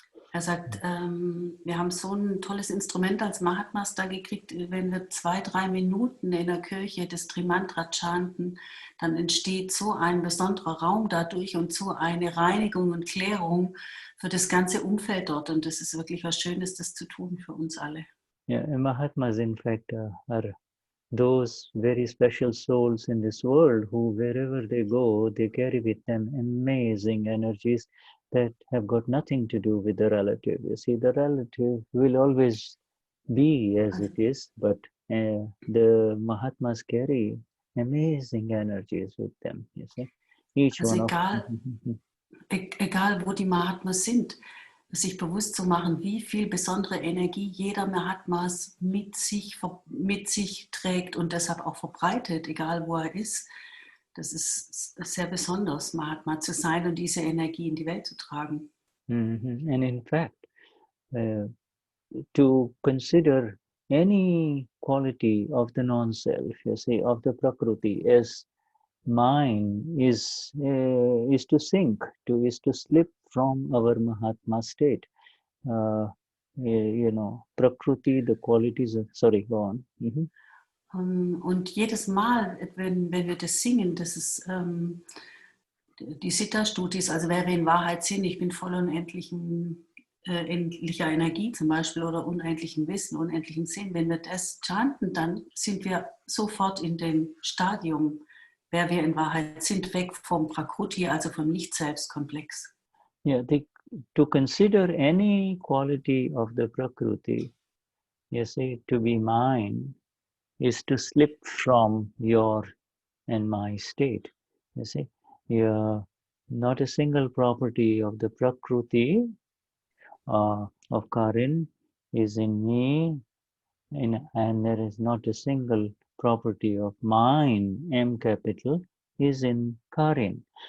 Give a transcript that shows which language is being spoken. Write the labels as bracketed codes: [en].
[de] Er sagt, wir haben so ein tolles Instrument als Mahatmas da gekriegt, wenn wir 2, 3 Minuten in der Kirche das Trimantra chanten, dann entsteht so ein besonderer Raum dadurch und so eine Reinigung und Klärung für das ganze Umfeld dort. Und das ist wirklich was Schönes, das zu tun für uns alle. [en] Yeah, Mahatmas in fact are those very special souls in this world who wherever they go, they carry with them amazing energies that have got nothing to do with the relative. You see, the relative will always be as it is, but the Mahatmas carry amazing energies with them. You see, each [de] also [en] one [de] egal wo die Mahatmas sind, sich bewusst zu machen, wie viel besondere Energie jeder Mahatmas mit sich trägt und deshalb auch verbreitet, egal wo er ist. Das ist sehr besonders, Mahatma zu sein und diese Energie in die Welt zu tragen. [en] And in fact, to consider any quality of the non-self, you see, of the Prakriti as mine is to sink, is to slip from our Mahatma state. You know, Prakriti, the qualities of, sorry, go on. [de] Und jedes Mal, wenn wir das singen, das ist die Siddha-Stutis, also wäre in Wahrheit Sinn, ich bin voll unendlicher Energie zum Beispiel oder unendlichen Wissen, unendlichen Sinn. Wenn wir das chanten, dann sind wir sofort in dem Stadium, wer wir in Wahrheit sind, weg vom Prakruti, also vom Nicht-Selbst-Komplex. [en] Yeah, to consider any quality of the Prakriti, you see, to be mine, is to slip from your and my state. You see, not a single property of the Prakriti of Karin is in me, and there is not a single property of mine, M capital, is in Karin.